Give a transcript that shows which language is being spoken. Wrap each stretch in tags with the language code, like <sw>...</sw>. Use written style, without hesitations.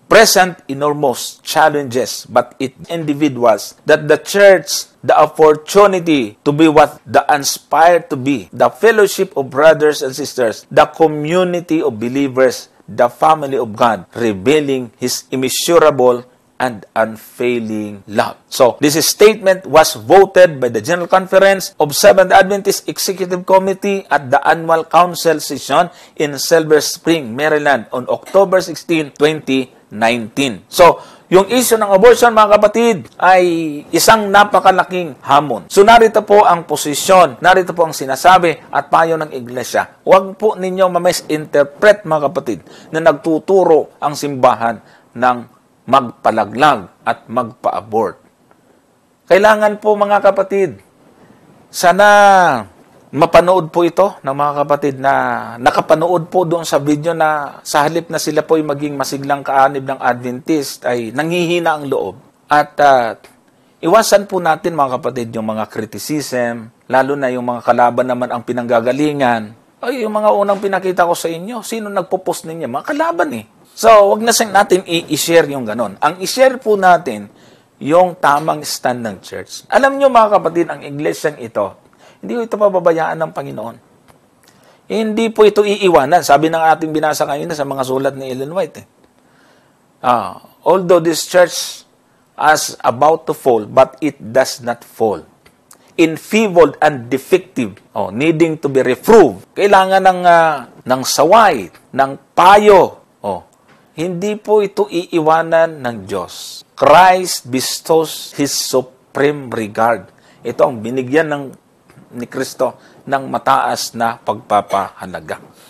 <en>present enormous challenges, but it individuals that the church the opportunity to be what the inspired to be, the fellowship of brothers and sisters, the community of believers, the family of God, revealing His immeasurable and unfailing love. So, this statement was voted by the General Conference of Seventh Adventist Executive Committee at the Annual Council Session in Silver Spring, Maryland on October 16, 2019.</en> <tl>So, yung issue ng abortion, mga kapatid, ay isang napakalaking hamon. So, narito po ang posisyon, narito po ang sinasabi at payo ng Iglesia. Huwag po ninyong ma-misinterpret, mga kapatid, na nagtuturo ang simbahan ng magpalaglag at magpa-abort. Kailangan po, mga kapatid, sana mapanood po ito ng mga kapatid na nakapanood po doon sa video na sa halip na sila po ay maging masiglang kaanib ng Adventist ay nanghihina ang loob. At iwasan po natin, mga kapatid, yung mga criticism, lalo na yung mga kalaban naman ang pinanggagalingan. Ay, yung mga unang pinakita ko sa inyo, sino nagpo-post ninyo? Mga kalaban eh. So, wag na natin i-share yung ganon. Ang i-share po natin yung tamang stand ng church. Alam nyo, mga kapatid, ang iglesyang ito, hindi ito pababayaan ng Panginoon. Hindi po ito iiwanan. Sabi ng ating binasa kanina sa mga sulat ni Ellen White.</tl> <en>Although this church is about to fall, but it does not fall. Enfeebled and defective, needing to be reproved.</en> <tl>Kailangan ng saway, ng payo. Hindi po ito iiwanan ng Diyos.</tl> <en>Christ bestows His supreme regard.</en> <tl>Ito ang binigyan ni Kristo ng mataas na pagpapahalaga.</tl>